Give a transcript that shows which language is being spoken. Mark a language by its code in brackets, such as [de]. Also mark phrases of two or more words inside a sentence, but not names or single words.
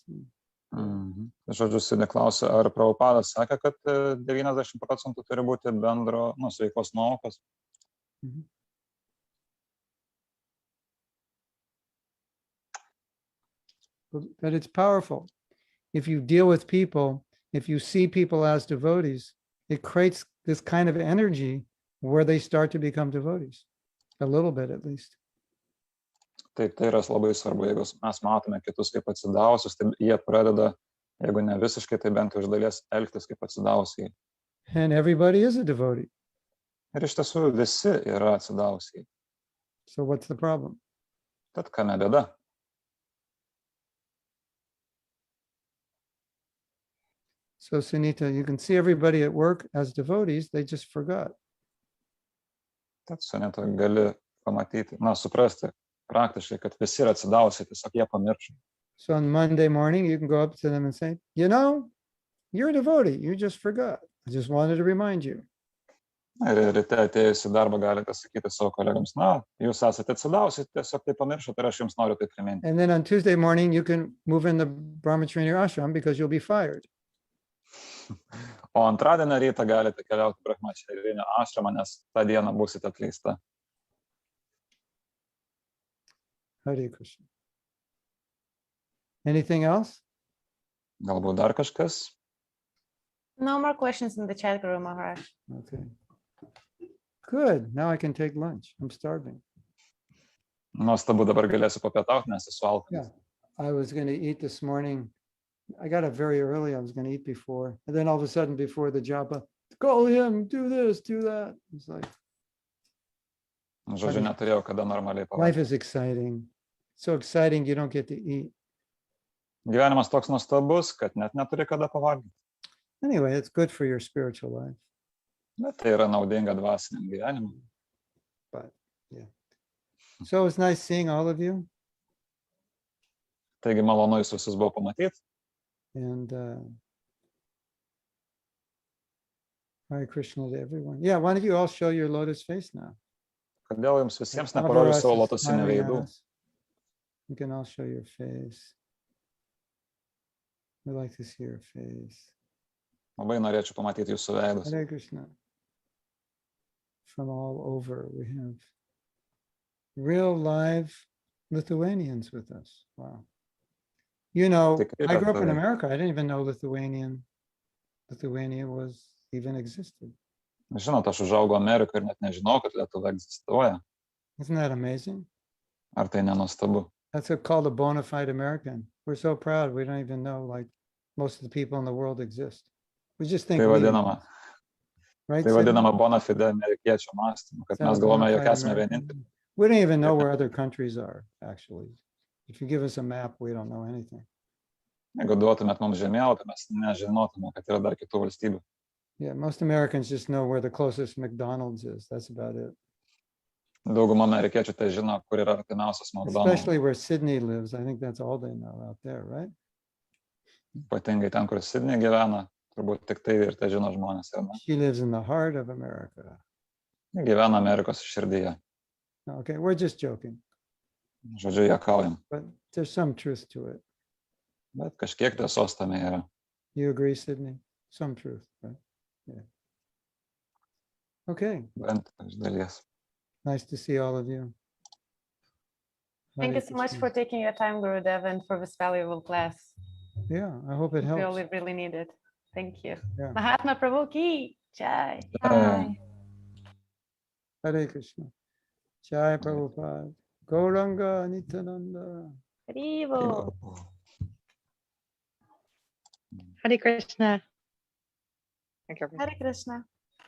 [lt] Žodžiu, Sydney klausė, ar Prabhupada sakė, kad 90% turi būti bendro, sveikos nuovokos? [en] But it's powerful. If you deal with people, if you see people as devotees, it creates this kind of energy where they start to become devotees, a little bit at least. [lt] Taip, tai yra labai svarbu, jeigu mes matome kitus kaip atsidavusius, tai jie pradeda, jeigu ne visiškai, tai bent iš dalies elgtis kaip atsidavusiai. [en] And everybody is a devotee. [lt] Ir iš tiesų visi yra atsidavusiai. [en] So what's the problem? [lt] Tad kame bėda? [en] So Sunita, you can see everybody at work as devotees, they just forgot. [lt] Tad Sunita gali pamatyti, suprasti praktiškai, kad visi yra atsidavusiai, tiesiog jie pamiršo. [en] So on Monday morning, you can go up to them and say, you're a devotee, you just forgot. I just wanted to remind you. [lt] Ir ryte atėjus į darbą galite sakyti savo kolegams, jūs esate atsidavusi, tiesiog tai pamiršote ir aš jums noriu tai priminti. [en] And then on Tuesday morning, you can move in the Brahmacharya ashram because you'll be fired. [lt] O antradienio rytą galite keliauti Brahmacharya ashramą, nes tą dieną būsite atleista. [sa] Hare Krishna. [en] Anything else? [lt] Galbūt dar kažkas? [en] No more questions in the chat, Guru Maharaj. Okay. Good. Now I can take lunch. I'm starving. [lt] Nuostabu, dabar galėsiu papietauti, nes esu alkanas. [en] Yeah. I was going to eat this morning. I got up very early. I was going to eat before. And then all of a sudden, before the japa, call him, do this, do that. It's like, [lt] Žodžiu, neturėjau kada normaliai pavalgyti. [en] life is exciting. So exciting you don't get to eat. [lt] Gyvenimas toks nuostabus, kad net neturi kada pavalgyti. [en] Anyway, it's good for your spiritual life. [lt] Bet tai yra naudinga dvasiniam gyvenimui. [en] But yeah. So it's nice seeing all of you. [lt] Taigi malonu jūs visus buvo pamatyti. [en] And [sa] Hare Krishna [en] to everyone. Yeah, why don't you all show your lotus face now? [lt] Kodėl jums visiems neparodžius savo lotusinių veidų? [en] You can all show your face. We like to see your face. [lt] Labai norėčiau pamatyti jūsų veidus. [sa] Hare Krishna. [en] From all over, we have real live Lithuanians with us. Wow. You know, I grew up in America. I didn't even know Lithuania was even existed. [lt] Žinot, aš užaugau Amerikoje ir net nežinau, kad Lietuva egzistuoja. [en] Isn't that amazing? [lt] Ar tai nenuostabu? [en] That's called a bona fide American. We're so proud. We don't even know like most of the people in the world exist. We just think. [lt] Tai vadinama, [en] right? [lt] tai vadinama [la] bona fide [lt] amerikiečių mąstymu, kad mes galvome, jog esame vieninteliai. [en] We don't even know where other countries are, actually. If you give us a map, we don't know anything. [lt] Jeigu duotumėt mums žemėlapį, mes nežinotume, kad yra dar kitų valstybių. [en] Yeah, most Americans just know where the closest McDonald's is. That's about it. [lt] Dauguma amerikiečių tai žino, kur yra artimiausias McDonald's. [en] Especially where Sydney lives. I think that's all they know out there, right? [lt] Ypatingai ten, kur Sydney gyvena, turbūt tik tai ir tai žino žmonės. [en] She lives in the heart of America. [lt] Gyvena Amerikos širdyje. [en] Okay, we're just joking. [lt] Žodžiu, juokaujam. [en] But there's some truth to it. [lt] Bet kažkiek tiesos tame yra. [en] You agree, Sydney? Some truth, right? Yeah. Okay. [lt] Bent iš dalies. [en] Nice to see all of you. Thank you so much for taking your time, Gurudev, and for this valuable class. Yeah, I hope it helps. We really need it. Thank you. Yeah. [hi] Mahatma Prabhu ki jai. [en] Hi. [sa] Hare Krishna. Jai Prabhupada. Gauranga Nityananda. Haribo. Hare Krishna. Hare Krishna.